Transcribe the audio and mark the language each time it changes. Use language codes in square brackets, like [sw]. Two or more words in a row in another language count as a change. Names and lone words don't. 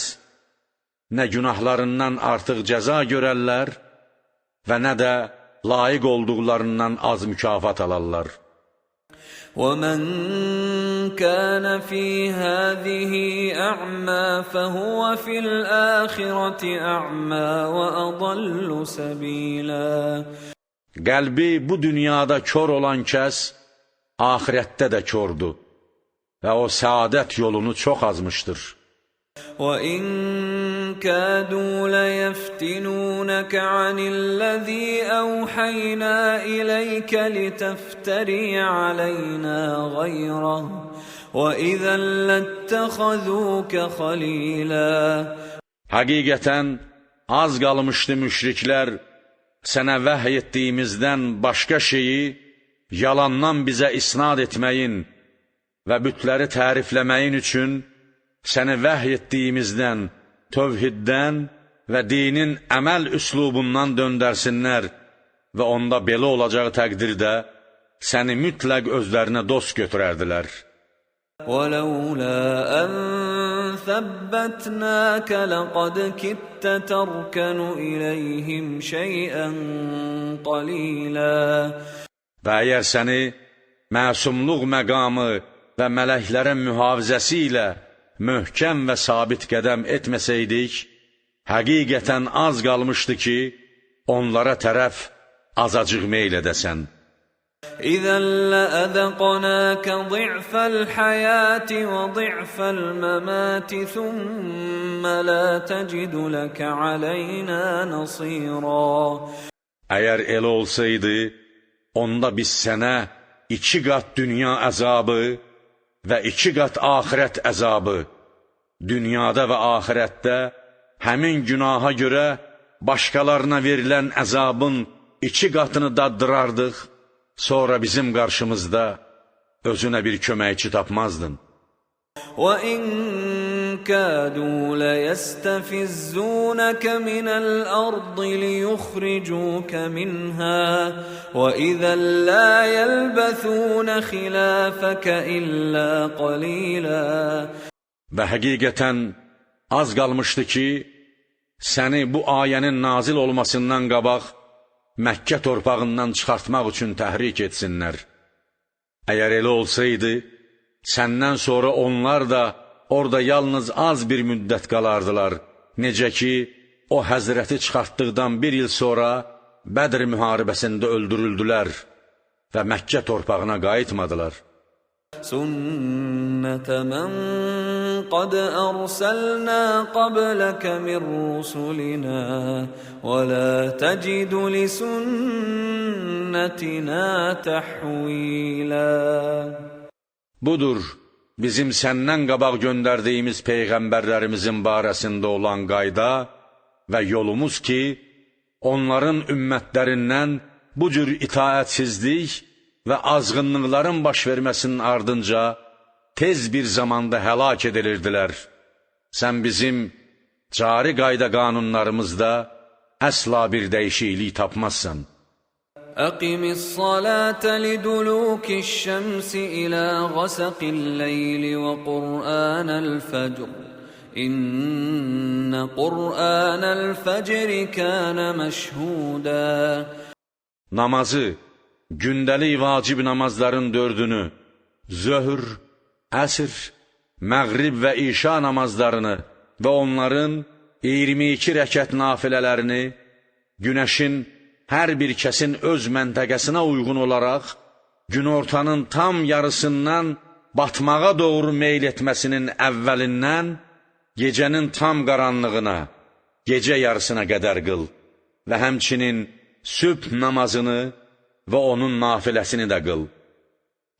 [az] Nə günahlarından artıq cəza görərlər və nə də layiq olduqlarından az mükafat alarlar. [ar] وَمَنْ كَانَ فِي هَذِهِ أَعْمَى فَهُوَ فِي الْآخِرَةِ أَعْمَى وَأَضَلُّ سَبِيلًا. [az] Qəlbi bu dünyada kör olan kəs, ahirətdə də kördür və o səadət yolunu çox azmışdır. [ar] وَإِنْ كَادُوا لَيَفْتِنُونَكَ عَنِ الَّذِي أَوْحَيْنَا إِلَيْكَ لِتَفْتَرِيَ عَلَيْنَا غَيْرَهُ وَإِذًا لَاتَّخَذُوكَ خَلِيلًا. [az] Həqiqətən, az qalmışdı müşriklər sənə vəhy etdiyimizdən başqa şeyi yalandan bizə isnad etməyin və bütləri tərifləməyin üçün səni vəhy etdiyimizdən, tövhiddən və dinin əməl üslubundan döndərsinlər və onda belə olacağı təqdirdə səni mütləq özlərinə dost götürərdilər. [ar] وَلَوْلَا أَنْ ثَبَّتْنَاكَ لَقَدْ كِدتَّ تَرْكَنُ إِلَيْهِمْ شَيْئًا قَلِيلًا. [az] Və əgər səni məsumluq məqamı və mələklərin mühafizəsi ilə möhkəm və sabit qədəm etməsəydik, həqiqətən az qalmışdı ki, onlara tərəf azacıq meyl edəsən. [ar] إِذًا لَأَذَقْنَاكَ ضِعْفَ الْحَيَاةِ وَضِعْفَ الْمَمَاتِ ثُمَّ لَا تَجِدُ لَكَ عَلَيْنَا نَصِيرًا. [az] Əgər elə olsaydı, onda biz sənə 2 qat dünya əzabı və 2 qat axirət əzabı, dünyada və axirətdə həmin günaha görə başqalarına verilən əzabın 2 qatını daddırardıq, sonra bizim qarşımızda özünə bir köməkçi tapmazdın. [ar] وَإِنْ كَادُوا لَيَسْتَفِزُّونَكَ مِنَ الْأَرْضِ لِيُخْرِجُوكَ مِنْهَا وَإِذًا لَا يَلْبَثُونَ خِلَافَكَ إِلَّا قَلِيلًا. [az] Və həqiqətən az qalmışdı ki, səni bu ayənin nazil olmasından qabaq Məkkə torpağından çıxartmaq üçün təhrik etsinlər. Əgər elə olsaydı, səndən sonra onlar da orada yalnız az bir müddət qalardılar. Necə ki, o həzrəti çıxartdıqdan 1 il sonra Bədr müharibəsində öldürüldülər və Məkkə torpağına qayıtmadılar. [ar] سُنَّةَ مَنْ قَدْ أَرْسَلْنَا قَبْلَكَ مِنْ رُسُلِنَا وَلَا تَجِدُ لِسُنَّتِنَا تَحْوِيلًا. [az] Budur, bizim səndən qabaq göndərdiyimiz peyğəmbərlərimizin barəsində olan qayda və yolumuz ki, onların ümmətlərindən bu cür itaətsizlik və azğınlıqların baş verməsinin ardınca tez bir zamanda həlak edilirdilər. Sən bizim cari qayda qanunlarımızda əsla bir dəyişiklik tapmazsan. [ar] أقم الصلاة لدلوك الشمس إلى غسق الليل وقرآن الفجر إن قرآن الفجر كان مشهودا. [az] Namazı, gündəlik vacib namazların 4-ünü, zöhr, əsr, məğrib və işa namazlarını və onların 22 rəkət nafilələrini günəşin hər bir kəsin öz məntəqəsinə uyğun olaraq günortanın tam yarısından batmağa doğru meyl etməsinin əvvəlindən gecənin tam qaranlığına, gecə yarısına qədər qıl və həmçinin sübh namazını və onun nafiləsini də qıl.